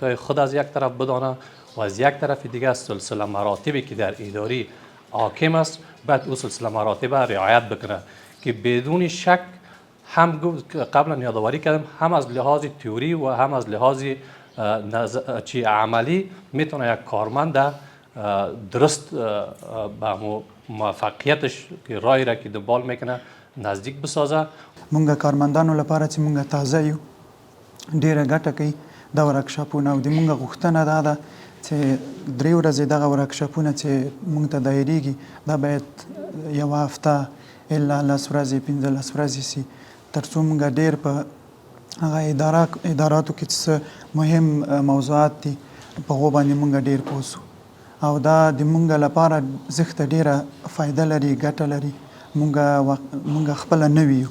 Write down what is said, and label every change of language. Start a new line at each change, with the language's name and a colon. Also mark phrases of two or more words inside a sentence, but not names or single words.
Persian: های خود از یک طرف بدانه و از یک طرف دیگه سلسله مراتبی که در اداری حاکم است باید اون سلسله مراتب رعایت بکنه که بدون شک هم قبلا یادآوری کردم هم از لحاظ تئوری و هم از لحاظ عملی میتونه یک کارمند درست به موفقیتش که رای را که دنبال میکنه نزدیک بسازه.
Pashto: مونږ کارمندانو لپاره چې مونږ تازه یو ډیره ګټه کوي دا ورکشاپونه او د مونږ غوښتنه دا ده چې 3 ورځې دغه ورکشاپونه چې مونږ ته دایریږي دا باید یوه هفته الا 10 ورځې 15 ورځې سي تر څو مونږ ډیر په هغه اداراتو کې څه مهم موضوعات دي په هغو باندې مونږ ډېر پوه سو او دا د مونږ لپاره زښته ډېره فایده لري ګټه لري مونږ خپله نه ویو.